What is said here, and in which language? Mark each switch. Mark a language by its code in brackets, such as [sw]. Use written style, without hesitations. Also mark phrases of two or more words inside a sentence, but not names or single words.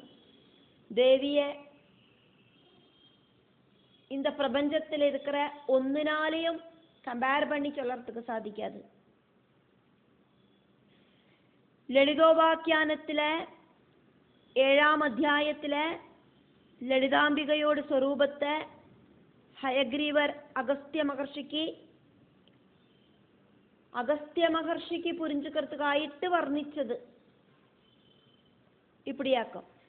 [ta] தேவிய இந்த பிரபஞ்சத்தில் இருக்கிற ஒன்னினாலையும் கம்பேர் பண்ணி சொல்லறதுக்கு சாதிக்காது. [ml] ലളിതോപാഖ്യാനത്തിലെ 7ാം അധ്യായത്തിലെ ലളിതാംബികയോട് സ്വരൂപത്തെ ഹയഗ്രീവർ അഗസ്ത്യ മഹർഷിക്ക് പുരിഞ്ചുക്കർത്തുകായിട്ട് വർണ്ണിച്ചത് ഇപ്പടിയാക്കും.